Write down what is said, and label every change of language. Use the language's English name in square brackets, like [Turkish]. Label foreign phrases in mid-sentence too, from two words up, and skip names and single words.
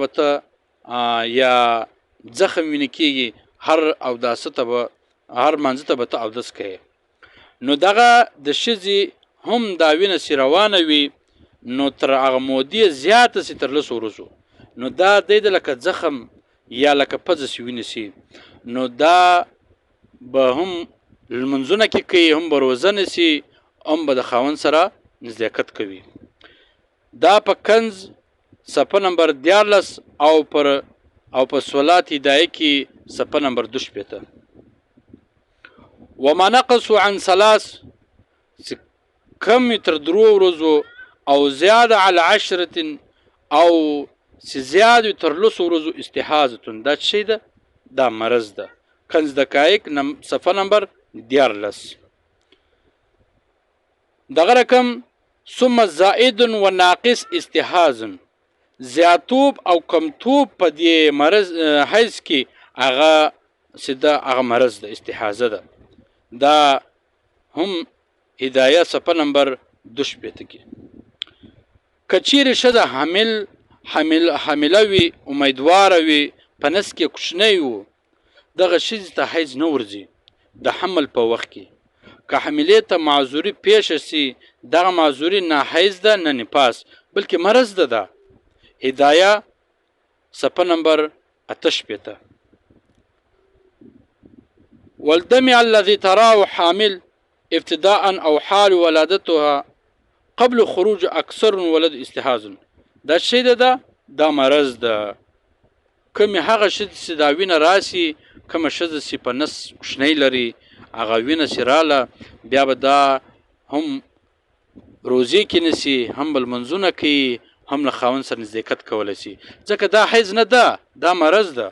[Pashto] به ته یا زخم وینه کېږي، هر اوداسه ته به هر مانځه ته به ته اودس کوې، نو دغه د ښځې هم دا وینه چې روانه وي نو تر هغه مودې زیاته شي تر 10 ورځو، نو دا دی د لکه زخم یا لکه پزه چې وینه شي، نو دا به هم لمنځونه کې کوي، هم به روزه نیسي، هم به د خاوند سره نزدېکت کوي. دا په کنز صفحه نمبر 14 او په صلات هدایه کې صفحه نمبر 62. [Arabic] وما نقص عن 3 [Pashto] کم تر 3 ورځو او [Arabic] زیاده على 10 [Pashto] او زیاده تر 10 ورځو استحاضه دا شی ده، دا مرض ده. کنز دقایق صفحه نمبر 14. دغه رقم [Arabic] ثم زائد و ناقص استحاض، [Pashto] زیاتوب او کمتوب په دې مرض حیض کې هغه سده هغه مرض ده، استحاضه ده. دا هم هدایه صفحه نمبر 62 کې. که چیرې ښځه حامله وي، امیدواره وي، په نس کې کوچنی و، دغه ښځې ته حیض نه ورځي د حمل په وخت کې. که حملې ته معذوري پیښه شي دغه معذوري نه حیض ده نه نفاس بلکې مرض ده. ده هدایه صفحه نمبر 68. [Arabic] والدم الذي تراه حامل ابتداء او حال ولادتها قبل خروج اکثر ولد استحاض، [Pashto] دا شی ده، دا مرض ده. کوم هغه ښځې چې دا وینه راسي، کومه ښځه چې په نس کوچنی لري هغه وینه چې راله بیا به دا هم روزې کې نیسي، هم به لمنځونه کوي، هم له خاوند سره نزدېکت کولی شي، ځکه دا حیض نه ده، دا مرض ده.